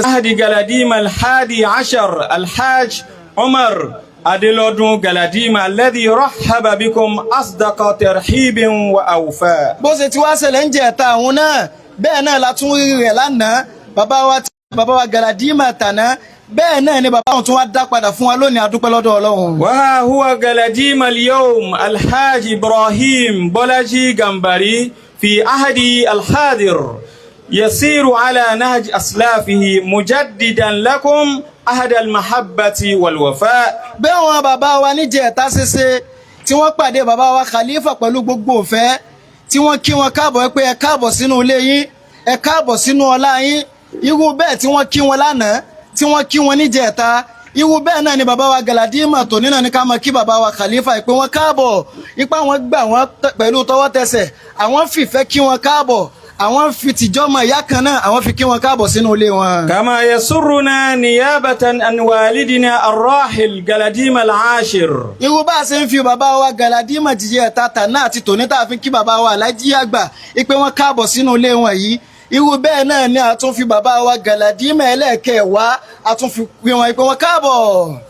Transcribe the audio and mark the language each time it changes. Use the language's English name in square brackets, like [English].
[Arabic] عهد جلاديما الحادي عشر الحاج عمر أديلودون جلاديما الذي رحب بكم أصدق ترحيب وأوفاء. [Yoruba] bó ṣe ti wá ṣẹlẹ̀ ń jẹta àwọn náà bẹ́ẹ̀ náà la tún rí rẹ̀ lánàá bàbá wa Galadima tàná bẹ́ẹ̀ náà ni bàbá wọn tún wá dá padà fún wa lónìí adúpẹ́ lọ́dọ̀ Ọlọ́run. [Arabic] وها هو جلاديما اليوم الحاج إبراهيم بولاجي جمبري في عهد الحاضر يسير على نهج أسلافه مجددا لكم عهد المحبة والوفاء. [Yoruba] bẹ́ẹ̀ wọn bàbá wa níjẹ̀ta ṣeṣe tí wọ́n pàdé bàbá wa Khalifa pẹ̀lú gbogbo òfẹ́ tí wọ́n kí wọn káàbọ̀ pé ẹ káàbọ̀ sínú ilé yín ẹ káàbọ̀ sínú ọlá yín irú bẹ́ẹ̀ tí wọ́n kí wọn lánàá tí wọ́n kí wọn níjẹ̀ta irú bẹ́ẹ̀ náà ni bàbá wa Galadima tòní náà ní ká máa kí bàbá wa Khalifa pé wọ́n káàbọ̀ ipá wọn gbà wọ́n pẹ̀lú tọwọ́ tẹsẹ̀ àwọn fìfẹ́ kí wọn káàbọ̀ àwọn fi tìjọ́mọ̀ ìyá kan náà àwọn fi kí wọn káàbọ̀ sínú ilé wọn. [Arabic] كما يسرنا نيابة عن والدنا الراحل جلاديما العاشر. [Yoruba] irú bá a ṣe ń fi bàbá wa Galadima jíjẹ tata náà àti tòní tá a fi kí bàbá wa Alhaji Àgbà ipe wọn káàbọ̀ sínú ilé wọn yìí irú bẹ́ẹ̀ náà ni a tún fi bàbá wa Galadima ẹlẹ́ẹ̀kẹwàá a tún fi pè wọn ipe wọn káàbọ̀.